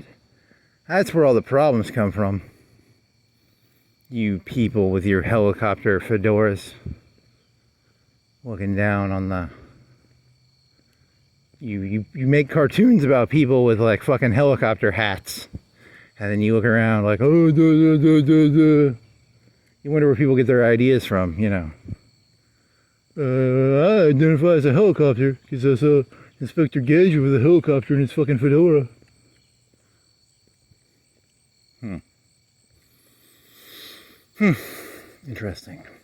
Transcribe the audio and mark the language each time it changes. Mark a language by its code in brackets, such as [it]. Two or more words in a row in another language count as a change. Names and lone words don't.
[en] That's where all the problems come from. You people with your helicopter fedoras looking down on the... You make cartoons about people with like fucking helicopter hats. And then you look around like, oh, duh, duh, duh, duh, duh. You wonder where people get their ideas from, you know. I identify as a helicopter because I saw Inspector Gadget with a helicopter in his fucking fedora. Interesting.